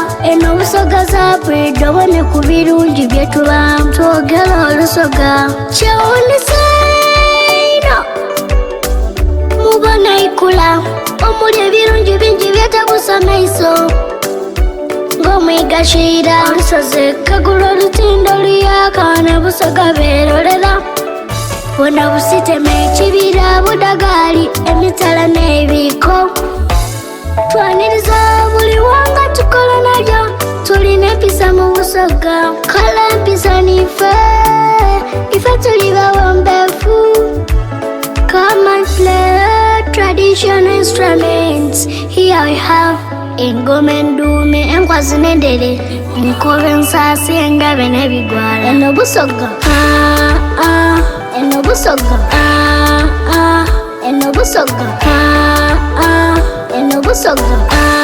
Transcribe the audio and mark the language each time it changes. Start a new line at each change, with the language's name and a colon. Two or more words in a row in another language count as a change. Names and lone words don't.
Soga: Eno busoga zabidde bana ku birungi byetubamu twogera olusoga. Kyewuunyisa ino mubona ikula omuli ebirungi bingi byetabusa maiso ng'omwigashira olusozi kagula olutindo luyaka ne busoga beerolera bwonna busitema ekibira budagali emitala n'ebiko twaniriza buli wanga tukola nalyo tulina empisa mu busoga kala empisa nife ife tuli bawombefu.
English: Come and play traditional instruments. Here we have
Soga: engoma enduume, enkwazi n'endere, enkobe ensasi, engabe n'ebigwala. Eno busoga, eno busoga, eno busoga, eno busoga.